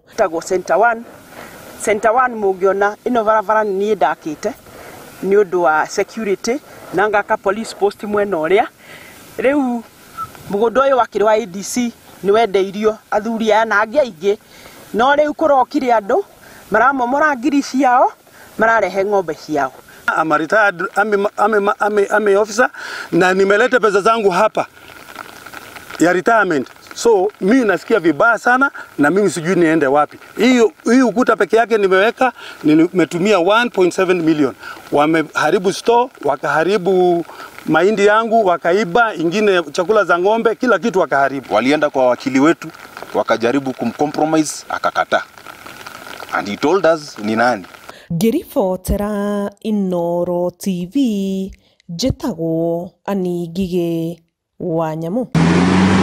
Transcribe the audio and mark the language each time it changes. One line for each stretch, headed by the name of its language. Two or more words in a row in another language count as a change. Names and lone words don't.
Kikuyu: Tagwo Center 1 mũngĩona ĩno barabara niĩ ndakĩte nĩ ũndũ wa security na ngaka
English: police post
Kikuyu: mwena ũrĩa. Rĩu mũgũnda ũyũ wakĩrĩ wa ADC nĩ wendeirio athuri aya na angĩ aingĩ, no rĩu kũrokire andũ maramomora ngiri ciao mararehe ng'ombe ciao.
English: I'm a retired army officer
Swahili: na nimeleta pesa zangu hapa ya retirement. So mimi nasikia vibaya sana na mimi sijui niende wapi. Hii ukuta peke yake nimetumia 1.7 million. Wameharibu store, wakaharibu mahindi yangu, wakaiba ingine chakula za ng'ombe, kila kitu wakaharibu. Walienda kwa wakili wetu, wakajaribu kumcompromise, akakataa.
English: And he told us
Swahili: ni nani.
Kikuyu: Ngĩribotera Inooro TV, njĩtagwo Annie Ngigĩ Wanyamũ.